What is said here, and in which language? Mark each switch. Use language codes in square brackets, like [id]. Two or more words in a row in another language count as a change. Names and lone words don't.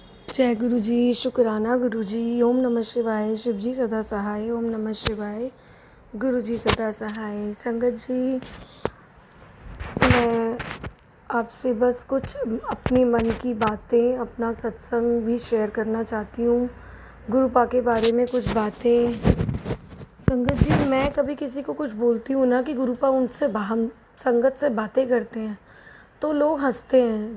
[hi] जय गुरु जी, शुक्राना गुरु जी। ओम नमः शिवाय। शिव जी सदा सहाय। ओम नमः शिवाय। गुरु जी सदा सहाय। संगत जी, मैं आपसे बस कुछ अपनी मन की बातें, अपना सत्संग भी शेयर करना चाहती हूँ। गुरु पा के बारे में कुछ बातें। संगत जी, मैं कभी किसी को कुछ बोलती हूँ ना कि गुरु पा उनसे हम संगत से बातें करते हैं तो लोग हंसते हैं।